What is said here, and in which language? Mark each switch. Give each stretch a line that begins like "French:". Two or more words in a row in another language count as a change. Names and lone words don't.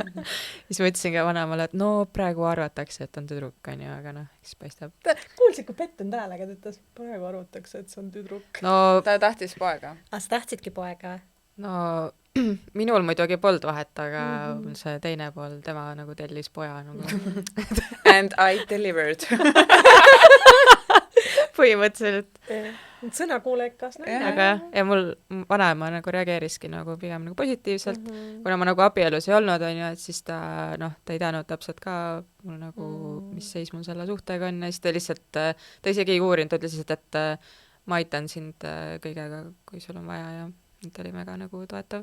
Estonian: Siis ma ütlesin ka vanemale, et no praegu arvatakse, et on tüdruk, on ju, aga siis paistab. Kuulsid, kui pettunud häälega ta ütles, praegu arvatakse, et see on tüdruk. No, ta tahtis poega. Sa tahtsidki poega? No, minul muidugi polnud vahet, aga see teine pool, tema nagu tellis poja. Nagu.
English: And I delivered.
Estonian: Põhimõtteliselt. Sõnakuulekas. Aga ja mul vanaema nagu reageeriski nagu pigem nagu positiivselt, kuna ma nagu abielus ei olnud, on ju, et siis ta ei teadnud täpselt ka mul nagu, mis seis mul selle suhtega on ja siis ta lihtsalt, ta isegi ei uurinud, ta ütles lihtsalt, et ma aitan sind kõigega, kui sul on vaja ja ta oli väga nagu toetav.